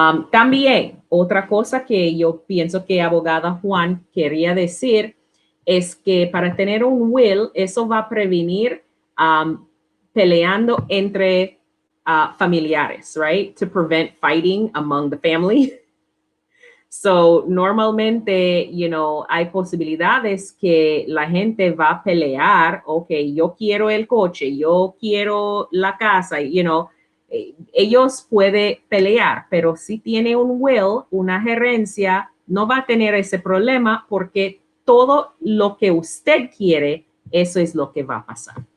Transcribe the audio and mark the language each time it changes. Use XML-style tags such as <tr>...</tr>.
<es>También, otra cosa que yo pienso que abogada Juan quería decir es que para tener un will, eso va a prevenir peleando entre familiares, right?</es> <en>To prevent fighting among the family.</en> <es>So, normalmente, hay posibilidades que la gente va a pelear, ok, yo quiero el coche, yo quiero la casa, ellos pueden pelear, pero si tiene un will, una gerencia, no va a tener ese problema porque todo lo que usted quiere, eso es lo que va a pasar.</es>